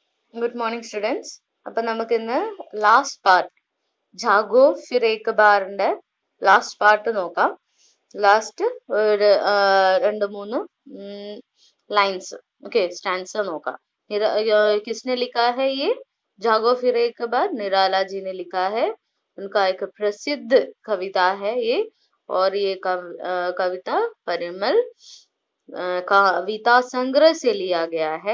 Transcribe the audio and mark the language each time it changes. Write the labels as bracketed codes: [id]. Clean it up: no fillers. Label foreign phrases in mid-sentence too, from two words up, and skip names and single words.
[en] Good morning, students. [ml] അപ്പം നമുക്ക് ഇന്ന് [en] last part [ml] ജാഗോ ഫിർ ഏക് ബാറിന്റെ [en] last part [ml] നോക്കാം. ലാസ്റ്റ് ഒരു രണ്ട് മൂന്ന് [en] lines okay stanza [ml] നോക്കാം. [hi] किसने लिखा है ये जागो फिर एक बार? निराला जी ने लिखा है. उनका एक प्रसिद्ध कविता है ये, और ये कविता परिमल कविता संग्रह से लिया गया है.